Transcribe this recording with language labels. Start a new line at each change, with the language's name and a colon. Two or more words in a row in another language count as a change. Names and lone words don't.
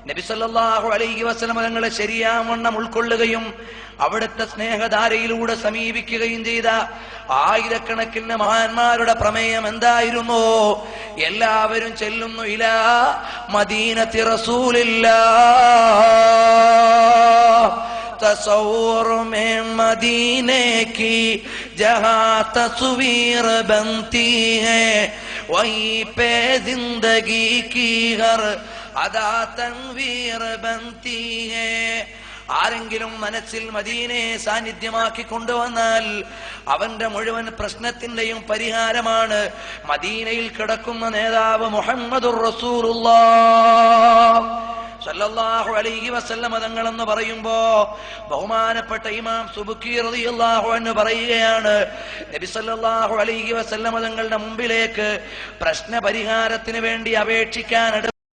Malayalam: നബി
Arabic: صلى الله عليه وسلم
Malayalam: തങ്ങളെ ശരിയാവണ്ണം ഉൾക്കൊള്ളുകയും അവിടുത്തെ സ്നേഹധാരയിലൂടെ സമീപിക്കുകയും ചെയ്ത ആയിരക്കണക്കിന് മഹാന്മാരുടെ പ്രമേയം എന്തായിരുന്നു? എല്ലാവരും ചെല്ലുന്നു
Arabic: إلى مدينة رسول الله,
Urdu: تصور میں مدینے کی جہاں تصویر بنتی ہے وہیں پہ زندگی کی ہر ادا تنویر بنتی ہے है.
Malayalam: ആരെങ്കിലും മനസ്സിൽ മദീനയെ സാന്നിധ്യമാക്കി കൊണ്ടുവന്നാൽ അവന്റെ മുഴുവൻ പ്രശ്നത്തിന്റെയും പരിഹാരമാണ് മദീനയിൽ കിടക്കുന്ന നേതാവ്
Arabic: محمد رسول الله صلى الله عليه وسلم
Malayalam: തങ്ങളെന്ന് പറയുമ്പോ ബഹുമാനപ്പെട്ട ഇമാം സുബ്കി
Arabic: رضي الله عنه
Malayalam: പറയുകയാണ്, നബി
Arabic: صلى الله عليه وسلم
Malayalam: തങ്ങളുടെ മുമ്പിലേക്ക് പ്രശ്ന പരിഹാരത്തിന് വേണ്ടി അപേക്ഷിക്കാൻ